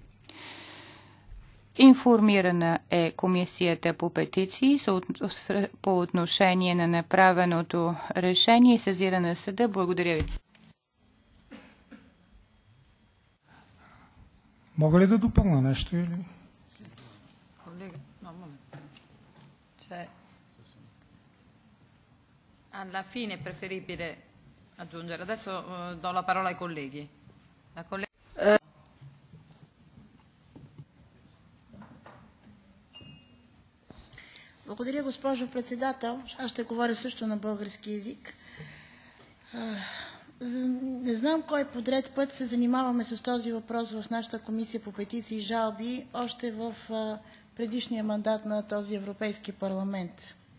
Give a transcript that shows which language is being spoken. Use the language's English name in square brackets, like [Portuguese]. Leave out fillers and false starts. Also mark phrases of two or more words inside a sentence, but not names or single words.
[Bulgarian] Информирана е комисията по петиции по отношение на направеното решение и сезиране на съда. Благодаря ви. Мога ли да допълня нещо или? [Italian] Alla fine è preferibile aggiungere. Adesso do la parola ai colleghi. La collega... [Bulgarian] Благодаря, госпожо председател. Аз ще говоря също на български език. Не знам кой подред път се занимаваме с този въпрос в нашата комисия по петиции и жалби, още в предишния мандат на този Европейски парламент.